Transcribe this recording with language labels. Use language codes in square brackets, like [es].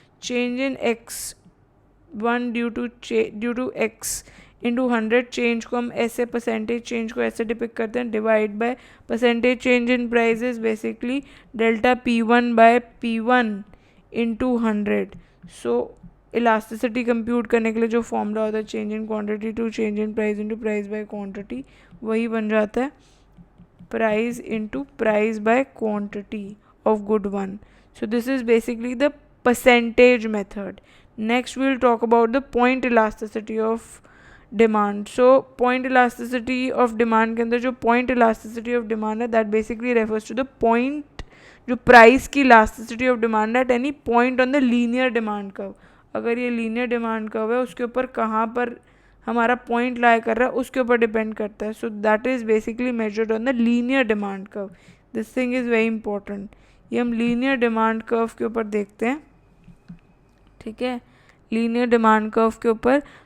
[en] change in x1 due to x into 100 change [hi] को हम ऐसे, परसेंटेज चेंज को ऐसे डिपिक्ट करते हैं, [en] Divide by percentage change in prices basically delta P1 by P1 into 100. [hi] So elasticity compute करने के लिए जो फॉर्मूला होता है [en] change in quantity to change in price into price by quantity, [hi] वही बन जाता है [en] price into price by quantity of good one. So this is basically the percentage method. Next we'll talk about the point elasticity of demand. So point elasticity of demand [hi] के अंदर जो [en] point elasticity of demand [hi] है, [en] that basically refers to the point [hi] जो [en] price [hi] की [en] elasticity of demand है at any point on the linear demand curve. [hi] अगर ये linear demand curve है, उसके ऊपर कहाँ पर हमारा पॉइंट लाई कर रहा है उसके ऊपर डिपेंड करता है. [en] So that is basically measured on the linear demand curve. This thing is very important. [hi] ये हम लीनियर डिमांड कर्व के ऊपर देखते हैं. ठीक है, लीनियर डिमांड कर्व के ऊपर.